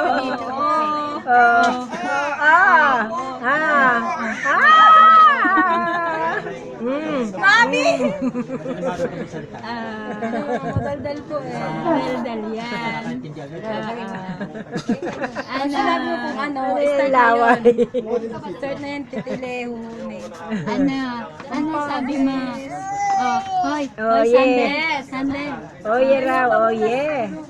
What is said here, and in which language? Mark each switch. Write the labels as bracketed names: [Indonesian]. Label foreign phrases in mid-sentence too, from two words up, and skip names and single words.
[Filipino] Mami! Daldal po eh. Daldal yan. Sabi mo kung ano, Laway. start na yan, titileho. Ano sabi mo? Oh, hoy, Oh, hoy, yeah. Sandel. Oye raw, oye.